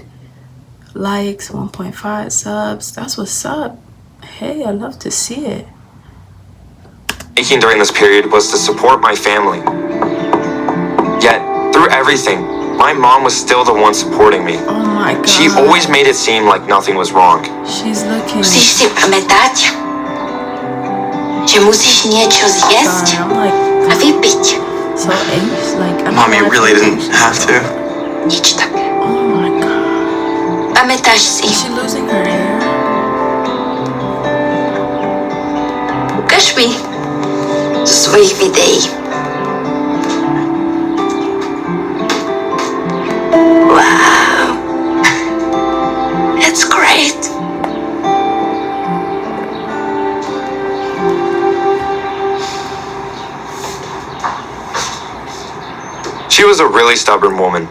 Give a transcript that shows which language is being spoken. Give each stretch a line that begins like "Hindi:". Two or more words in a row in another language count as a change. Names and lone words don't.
English: Likes, 1.5 subs. That's what's up. Hey, I love to see it. Making during this period was to support my family. Yet, through everything, my mom was still the one supporting me. Oh my God. She always made it seem like nothing was wrong. She's looking...
Slovak: Musíš si pamätať, že musíš niečo zjesť
English: Sorry, I'm like
Slovak: a vypiť.
English: so anxious. Like, I don't Mom, you know really why I'm didn't anxious. have to.
Slovak: Nič také.
English: Oh my God.
Slovak: Pamätáš si,
English: Is she losing her hair?
Slovak: ukáž mi zo svojich videí.
English: Wow. That's great. She was a really stubborn woman.